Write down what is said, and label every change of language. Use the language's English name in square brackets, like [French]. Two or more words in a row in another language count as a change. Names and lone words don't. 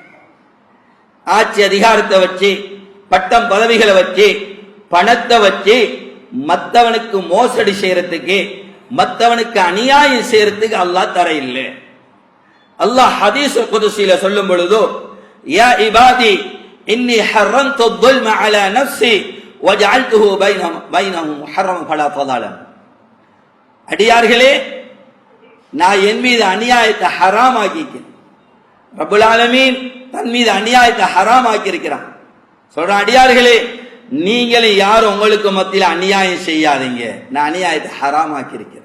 [Tamil] ஆட்சி அதிகாரத்தை வச்சு, பட்டம் பதவிகளை வச்சு, பணத்தை வச்சு மற்றவனுக்கு மோசடி செய்யறதுக்கு, மற்றவனுக்கு அநியாயம் செய்யறதுக்கு அல்லாஹ் தர இல்லை. அல்லாஹ் ஹதீஸ் குதுஸில சொல்லும் பொழுது, [Arabic] يا عبادي إني حرمت ظلم على نفسي وجعلته بينهم محرما فلا تظالموا. [Tamil] அடியார்களே, நான் என் மீது அநியாயத்தை ஹராம் ஆக்கிக்கிறேன். ரப்புல் ஆலமீன் தன் மீது அநியாயத்தை ஹராம் ஆக்கி இருக்கிறான். சொல்ற அடியார்களே, நீங்களும் யாரும் உங்களுக்கு மத்தியில் அநியாயம் செய்யாதீங்க, நான் அநியாயத்தை ஹராம் ஆக்கி இருக்கிறேன்.